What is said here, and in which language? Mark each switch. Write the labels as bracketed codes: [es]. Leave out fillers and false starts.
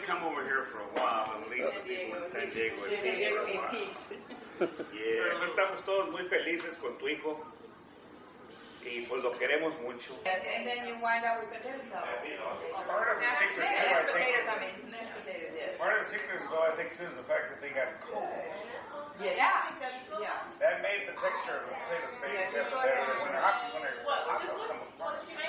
[en] need to come over here for a while and leave the people in San Diego in peace for a while. [es] Yeah, estamos todos muy felices con tu hijo. Y pues lo queremos mucho. [en] And then you wind up with potatoes. Part of the secret, too, I think, part of the secret, though, I think, is the fact that they got cold. Yeah. That made the texture of the potato steak better. When they're hot, they'll come apart.